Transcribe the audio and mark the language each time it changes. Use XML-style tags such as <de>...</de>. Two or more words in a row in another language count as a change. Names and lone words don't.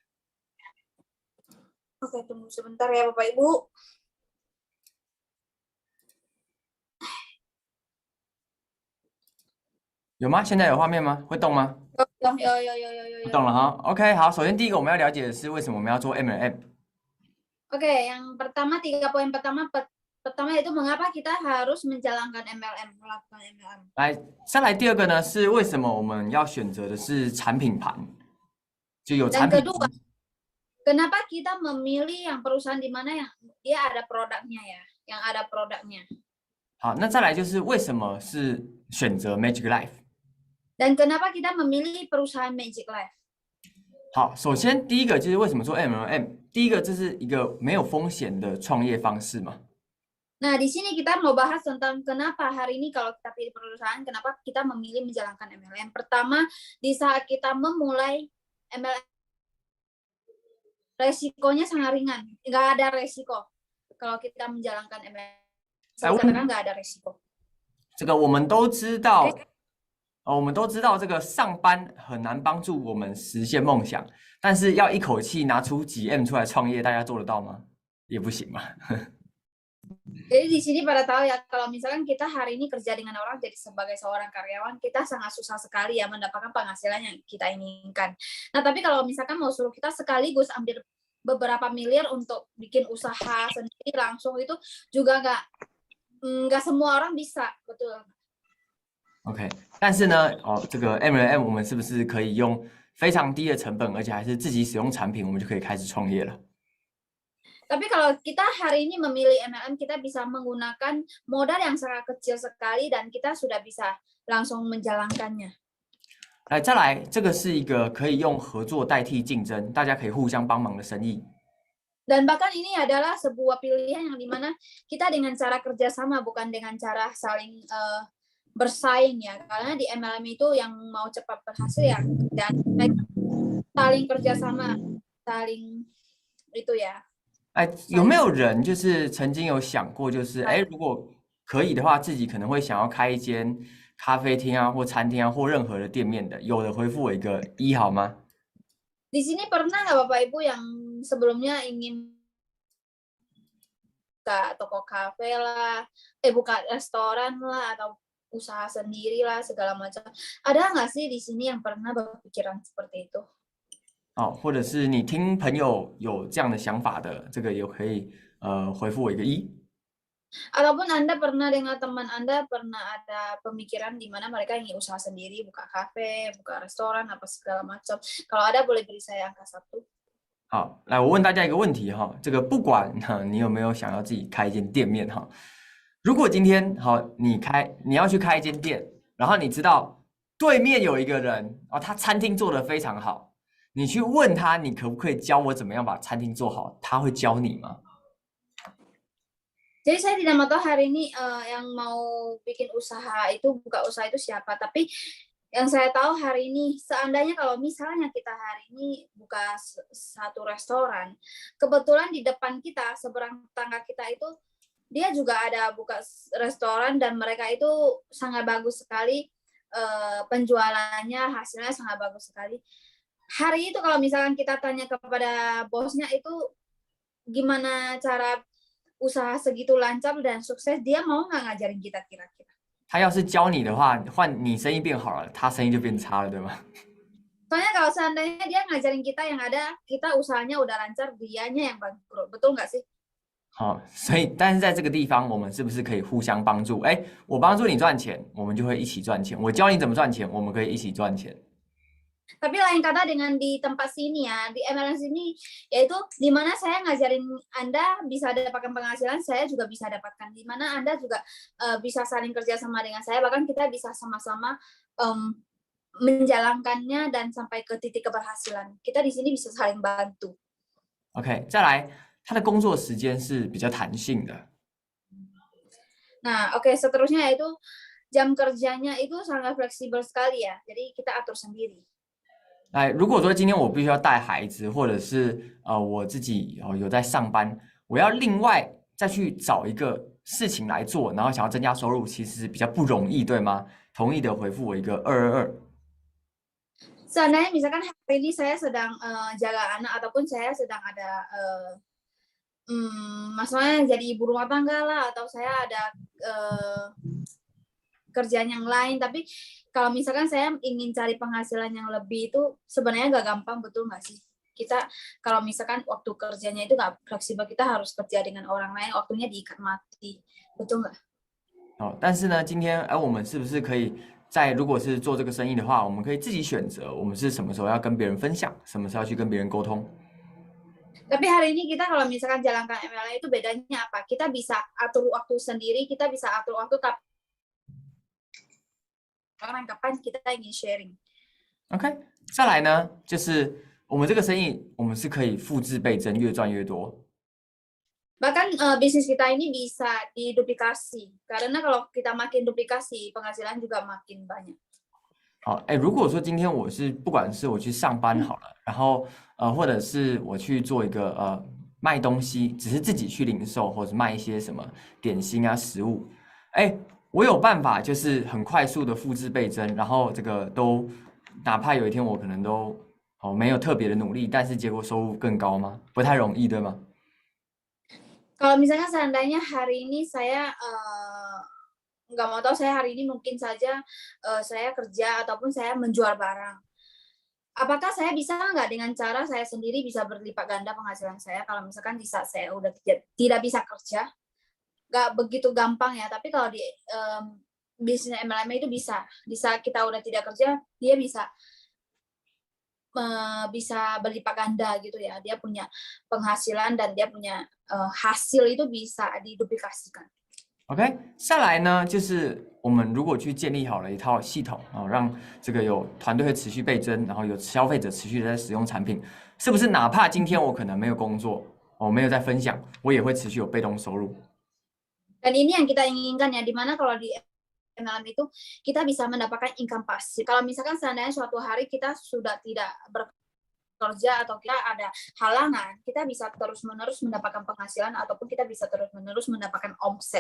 <id>Oke, tunggu sebentar ya Bapak Ibu.</id> <zh>有吗？现在有画面吗？会动吗？有。动了哈。OK， 好，首先第一个我们要了解的是为什么我们要做 MLM。</zh> <id>Oke, yang pertama 3 poin pertama yaitu mengapa kita harus menjalankan MLM, melakukan MLM.</id> <zh>来，再来第二个呢是为什么我们要选择的是产品盘，就有产品。</zh> <id>Dan kedua, kenapa kita memilih yang perusahaan di mana yang dia ada produknya ya, yang ada produknya.</id> <zh>好，那再来就是为什么是选择 Magic Life。</zh> <id>Dan kenapa kita memilih perusahaan Magic Life.</id> <zh>好，首先第一个就是为什么做 MLM， 第一个这是一个没有风险的创业方式嘛。</zh> <id>Nah, di sini kita mau bahas tentang kenapa hari ini kalau kita pilih perusahaan, kenapa kita memilih menjalankan MLM. Pertama, di saat kita memulai MLM, resikonya sangat ringan, nggak ada resiko. Kalau kita menjalankan MLM, sekarang nggak ada resiko.</id> <zh>这个我们都知道，我们都知道这个上班很难帮助我们实现梦想，但是要一口气拿出几 M 出来创业，大家做得到吗？也不行嘛。</zh> <id>Jadi di sini pada tahu ya, kalau misalkan kita hari ini kerja dengan orang jadi sebagai seorang karyawan, kita sangat susah sekali ya mendapatkan penghasilan yang kita inginkan. Nah, tapi kalau misalkan mau suruh kita sekaligus ambil beberapa miliar untuk bikin usaha sendiri langsung itu juga nggak semua orang bisa, betul.</id> <zh>OK， 但是呢，这个 MLM 我们是不是可以用非常低的成本，而且还是自己使用产品，我们就可以开始创业了？</zh> <id>Tapi kalau kita hari ini memilih MLM, kita bisa menggunakan modal yang sangat kecil sekali dan kita sudah bisa langsung menjalankannya.</id> <zh>来，再来，这个是一个可以用合作代替竞争，大家可以互相帮忙的生意。</zh> <id>Dan bahkan ini adalah sebuah pilihan yang dimana kita dengan cara kerjasama bukan dengan cara saling bersaing ya. Karena di MLM itu yang mau cepat berhasil ya dan saling kerjasama, saling itu ya.</id> <zh>有没有人就是曾经有想过，就是如果可以的话，自己可能会想要开一间咖啡厅啊，或餐厅啊，或任何的店面的？有的回复我一个1好吗？</zh> <id>Di sini pernah nggak Bapak Ibu yang sebelumnya ingin buka toko kafe lah, buka restoran lah, atau usaha sendiri lah segala macam. Ada nggak sih di sini yang pernah berpikiran seperti itu?</id> <zh>或者是你听朋友有这样的想法的，这个也可以回复我一个1。</zh> <id>Ataupun Anda pernah dengan teman Anda pernah ada pemikiran di mana mereka ingin usaha sendiri, buka kafe, buka restoran, apa segala macam. Kalau ada boleh beri saya angka 1。</id> <zh>好，来，我问大家一个问题哈，这个不管你有没有想要自己开一间店面哈，如果今天你要去开一间店，然后你知道对面有一个人他餐厅做得非常好，你去问他，你可不可以教我怎么样把餐厅做好？他会教你吗？</zh> <id>Jadi saya tidak mau tahu hari ini yang mau bikin usaha itu buka usaha itu siapa, tapi yang saya tahu hari ini seandainya kalau misalnya kita hari ini buka satu restoran, kebetulan di depan kita seberang tangga kita itu dia juga ada buka restoran dan mereka itu sangat bagus sekali penjualannya, hasilnya sangat bagus sekali. Hari itu kalau misalkan kita tanya kepada bosnya itu gimana cara usaha segitu lancar dan sukses, dia mau nggak ngajarin kita kira-kira?</id> <zh>他要是教你的话，换你生意变好了，他生意就变差了，对吗？</zh> <id>Soalnya kalau seandainya dia ngajarin kita yang ada, kita usahanya udah lancar, dianya yang bangkrut, betul nggak sih?</id> <zh>好，所以但是在这个地方，我们是不是可以互相帮助？哎，我帮助你赚钱，我们就会一起赚钱；我教你怎么赚钱，我们可以一起赚钱。</zh> <id>Tapi lain kata dengan di tempat sini ya, di MLM sini, yaitu di mana saya ngajarin Anda bisa dapatkan penghasilan, saya juga bisa dapatkan. Di mana Anda juga bisa saling kerja sama dengan saya, bahkan kita bisa sama-sama menjalankannya dan sampai ke titik keberhasilan. Kita di sini bisa saling bantu.</id> <zh>OK， 再来，他的工作时间是比较弹性的。</zh> <id>Nah, oke, seterusnya yaitu jam kerjanya itu sangat fleksibel sekali ya. Jadi kita atur sendiri.</id> <zh>来，如果说今天我必须要带孩子，或者是我自己有在上班，我要另外再去找一个事情来做，然后想要增加收入，其实比较不容易，对吗？同意的回复我一个222。</zh> <id>Seandainya misalkan hari ini saya sedang jaga anak ataupun saya sedang ada masalahnya jadi ibu rumah tangga lah, atau saya ada kerjaan yang lain, tapi kalau misalkan saya ingin cari penghasilan yang lebih itu sebenarnya nggak gampang, betul nggak sih? Kita kalau misalkan waktu kerjanya itu nggak fleksibel, kita harus kerja dengan orang lain, waktunya diikat mati, betul nggak?</id> <zh>但是呢，今天我们是不是可以在如果是做这个生意的话，我们可以自己选择，我们是什么时候要跟别人分享，什么时候要去跟别人沟通？</zh> <id>Tapi hari ini kita kalau misalkan jalankan MLM itu bedanya apa? Kita bisa atur waktu sendiri, kita bisa atur waktu kapan kita ingin sharing.</id> <zh>OK， 再来呢，就是我们这个生意，我们是可以复制倍增，越赚越多。</zh> <id>Bahkan bisnis kita ini bisa diduplikasi, karena kalau kita makin duplikasi, penghasilan juga makin banyak.</id> <zh>好，如果说今天我是不管是我去上班好了，然后或者是我去做一个卖东西，只是自己去零售或者卖一些什么点心啊食物，我有办法就是很快速的复制倍增，然后这个都哪怕有一天我可能都没有特别的努力，但是结果收入更高吗？不太容易，对吗？</zh> <id>Kalau misalnya seandainya hari ini saya nggak mau tahu, saya hari ini mungkin saja saya kerja ataupun saya menjual barang. Apakah saya bisa nggak dengan cara saya sendiri bisa berlipat ganda penghasilan saya kalau misalkan di saat saya udah tidak bisa kerja? Nggak begitu gampang ya, tapi kalau di bisnis MLM itu bisa. Di saat kita udah tidak kerja, dia bisa berlipat ganda gitu ya. Dia punya penghasilan dan dia punya hasil itu bisa diduplikasikan.</id> <zh>OK， 下来呢，就是我们如果去建立好了一套系统让这个有团队会持续倍增，然后有消费者持续的在使用产品，是不是哪怕今天我可能没有工作，我没有在分享，我也会持续有被动收入？</zh> <id>Dan ini yang kita inginkan ya, dimana kalau di MLM itu kita bisa mendapatkan income pasif. Kalau misalkan seandainya suatu hari kita sudah tidak bekerja atau kita ada halangan, kita bisa terus-menerus mendapatkan penghasilan ataupun kita bisa terus-menerus mendapatkan omset.</id>